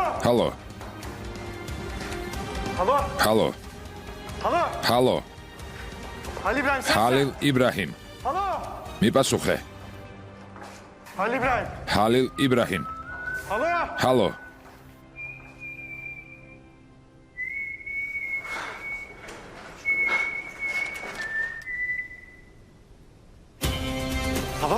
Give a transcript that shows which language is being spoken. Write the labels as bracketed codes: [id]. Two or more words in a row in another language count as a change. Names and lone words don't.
[ka] ჰალო? [tr] Alo? [ka] ჰალო? [tr] Alo? [ka] ჰალო? [tr] Ali İbrahim sen? [ka] ჰალილ იბრაჰიმ. [tr] Alo? [ka] მიპასუხე. [tr] Ali İbrahim. [ka] ჰალილ იბრაჰიმ. [tr] Alo? [ka] ჰალო? [tr] Alo?